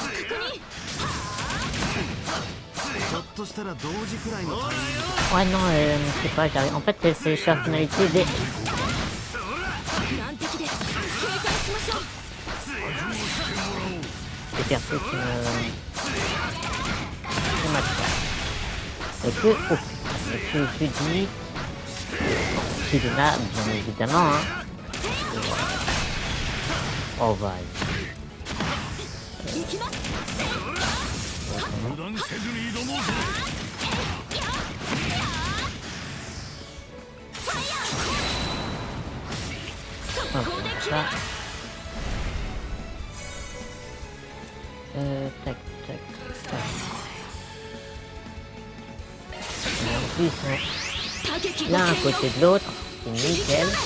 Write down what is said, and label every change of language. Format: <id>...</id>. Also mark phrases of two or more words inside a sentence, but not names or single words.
<ja>ひょっとしたら同時くらいのタイミング</ja> <fr>Ouais, non, je sais pas, j'arrive. En fait, c'est les personnalités des.</fr> <ja>難敵です警戒しましょう</ja> <fr>Des persos qui me matchent pas. Et que. Oh, et que je dis. Kiduna, bien évidemment, hein. Oh, va.</fr> <ja>油断せずに挑もうぜ</ja> <fr>Hop, ça. Tac, tac, tac. Et en plus, l'un à côté de l'autre, c'est nickel.</fr>